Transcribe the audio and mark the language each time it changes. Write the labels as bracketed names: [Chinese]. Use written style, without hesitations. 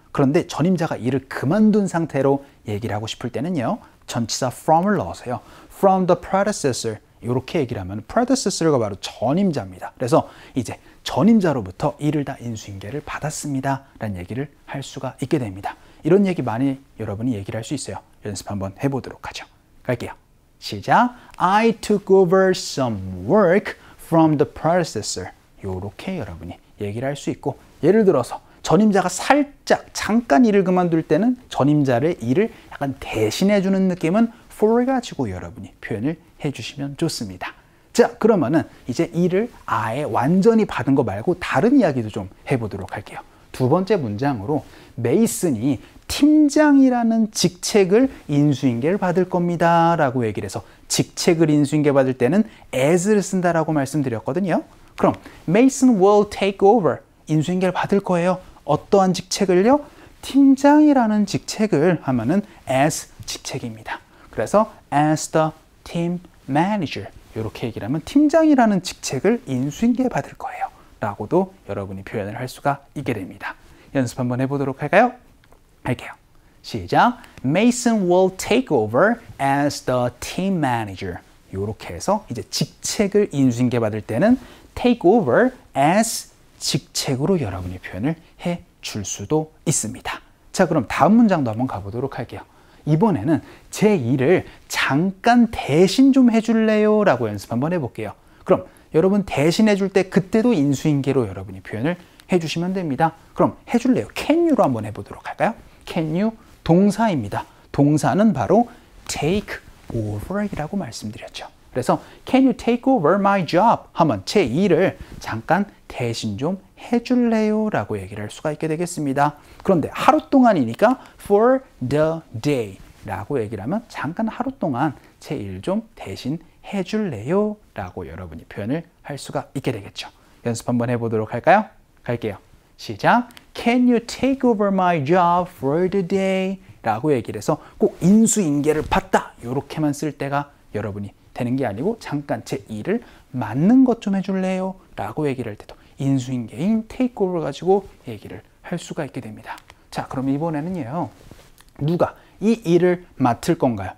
[Korean] 그런데 전임자가 일을 그만둔 상태로 얘기를 하고 싶을 때는요, 전치사 from을 넣어서요, [English] from the predecessor [Korean] 이렇게 얘기를 하면 predecessor가 바로 전임자입니다. 그래서 이제 전임자로부터 일을 다 인수인계를 받았습니다 라는 얘기를 할 수가 있게 됩니다. 이런 얘기 많이 여러분이 얘기를 할 수 있어요. 연습 한번 해보도록 하죠. 갈게요. 시작. [English] I took over some work from the predecessor. [Korean] 이렇게 여러분이 얘기를 할 수 있고, 예를 들어서 전임자가 살짝 잠깐 일을 그만둘 때는 전임자의 일을 약간 대신해주는 느낌은 for 가지고 여러분이 표현을 해주시면 좋습니다. 자, 그러면은 이제 일을 아예 완전히 받은 거 말고 다른 이야기도 좀 해보도록 할게요. 두 번째 문장으로 메이슨이 팀장이라는 직책을 인수인계를 받을 겁니다 라고 얘기를 해서, 직책을 인수인계 받을 때는 as를 쓴다라고 말씀드렸거든요. 그럼 [English] Mason will take over, [Korean] 인수인계를 받을 거예요. 어떠한 직책을요? 팀장이라는 직책을 하면은 as 직책입니다. 그래서 [English] as the team manager [Korean] 이렇게 얘기를 하면 팀장이라는 직책을 인수인계 받을 거예요 라고도 여러분이 표현을 할 수가 있게 됩니다. 연습 한번 해보도록 할까요? 할게요. 시작. [English] Mason will take over as the team manager. [Korean] 이렇게 해서 이제 직책을 인수인계 받을 때는 [English] take over as [Korean] 직책으로 여러분이 표현을 해 줄 수도 있습니다. 자, 그럼 다음 문장도 한번 가보도록 할게요. 이번에는 제 일을 잠깐 대신 좀 해줄래요? 라고 연습 한번 해볼게요. 그럼 여러분 대신 해줄 때 그때도 인수인계로 여러분이 표현을 해주시면 됩니다. 그럼 해줄래요? [English] Can you [Korean] 로 한번 해보도록 할까요? [English] Can you [Korean] 동사입니다. 동사는 바로 [English] take over [Korean] 이라고 말씀드렸죠. [English] 그래서 Can you take over my job? [Korean] 하면 제 일을 잠깐 대신 좀 해줄래요? 라고 얘기를 할 수가 있게 되겠습니다. 그런데 하루 동안이니까 [English] for the day [Korean] 라고 얘기를 하면 잠깐 하루 동안 제 일 좀 대신 해줄래요? 라고 여러분이 표현을 할 수가 있게 되겠죠. 연습 한번 해보도록 할까요? 갈게요. 시작! [English] Can you take over my job for the day? [Korean] 라고 얘기를 해서 꼭 인수인계를 받다 이렇게만 쓸 때가 여러분이 되는 게 아니고 잠깐 제 일을 맡는 것 좀 해줄래요? 라고 얘기를 할 때도 인수인계인 [English] take over [Korean] 가지고 얘기를 할 수가 있게 됩니다. 자, 그럼 이번에는요. 누가 이 일을 맡을 건가요?